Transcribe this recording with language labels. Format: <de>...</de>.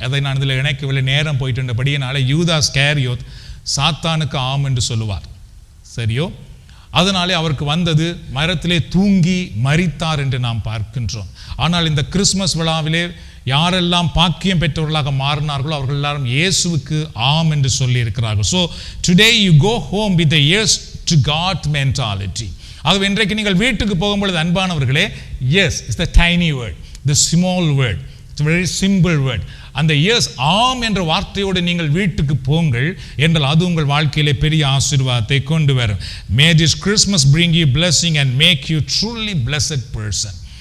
<ta>அதை நான் இதில் இணைக்கவில்லை, நேரம் போயிட்டு இருந்தபடியினால யூதாஸ் ஸ்காரியோத் சாத்தானுக்கு ஆம் என்று சொல்லுவார். சரியோ? அதனாலே அவருக்கு வந்தது மரத்திலே தூங்கி மரித்தார் என்று நாம் பார்க்கின்றோம். ஆனால் இந்த கிறிஸ்மஸ் விழாவிலே யாரெல்லாம் பாக்கியம் பெற்றவர்களாக மாறினார்களோ அவர்கள் எல்லாரும் இயேசுவுக்கு ஆம் என்று சொல்லி இருக்கிறார்கள்.</ta> <en>So today you go home with the yes to God mentality.</en> <ta>ஆகவே இன்றைக்கு நீங்கள் வீட்டுக்கு போகும்பொழுது அன்பானவர்களே,</ta> <en>Yes is the tiny word, the small word, it's very simple word.</en> <ta>அந்த எஸ் ஆம் என்ற வார்த்தையோடு நீங்கள் வீட்டுக்கு போங்கள் என்றால் அது உங்கள் வாழ்க்கையிலே பெரிய ஆசீர்வாதத்தை கொண்டு வரும்.</ta> <en>May this Christmas bring you blessing and make you truly blessed person.</en>